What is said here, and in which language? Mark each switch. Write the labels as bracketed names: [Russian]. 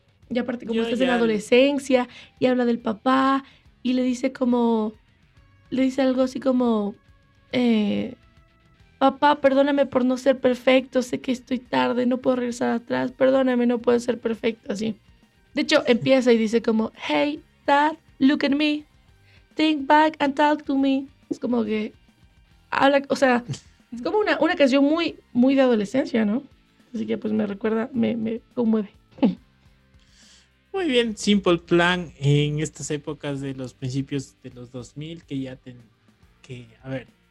[Spanish] Y aparte como estás en la adolescencia y habla del papá y le dice como... Le dice algo así como... Papá, perdóname por no ser perfecto, sé que estoy tarde, no puedo regresar atrás, perdóname, no puedo ser perfecto, así. De hecho, empieza y dice como, [English] hey, dad, look at me, think back and talk to me. [Spanish] Es como que, habla, o sea, es como una canción muy, muy de adolescencia, ¿no? Así que pues me recuerda, me conmueve. Muy bien, Simple Plan en estas épocas de los principios de los 2000 que ya ten, que, a ver...